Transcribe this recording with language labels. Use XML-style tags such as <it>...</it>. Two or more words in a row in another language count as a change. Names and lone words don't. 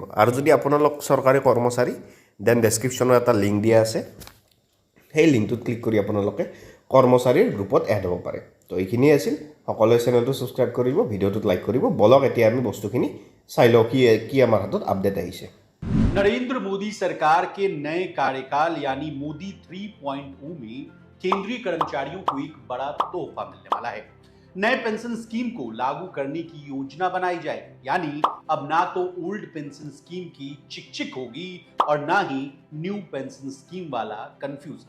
<as>আৰু যদি আপোনালোক চৰকাৰী কৰ্মচাৰী</as> <en>then description</en> <as>এটা লিংক দিয়া আছে, সেই লিংকটোত ক্লিক কৰি আপোনালোকে কৰ্মচাৰীৰ গ্ৰুপত এড হ'ব পাৰে। তো এইখিনিয়ে আছিল, সকলোৱে চেনেলটো ছাবস্ক্ৰাইব কৰিব, ভিডিঅ'টোত লাইক কৰিব। বলক এতিয়া আমি বস্তুখিনি চাই লওঁ কি আমাৰ হাতত আপডেট আহিছে।</as> <hi>नरेंद्र मोदी सरकार के नए कार्यकाल यानी मोदी 3.0 में केंद्रीय कर्मचारियों को एक बड़ा तोहफा मिलने वाला है। नए पेंशन स्कीम को लागू करने की योजना बनाई जाएगी, यानी अब ना तो</hi> <en>old pension scheme</en> <hi>की चिक होगी और ना ही</hi> <en>new pension scheme</en> <hi>वाला कंफ्यूजन।</hi>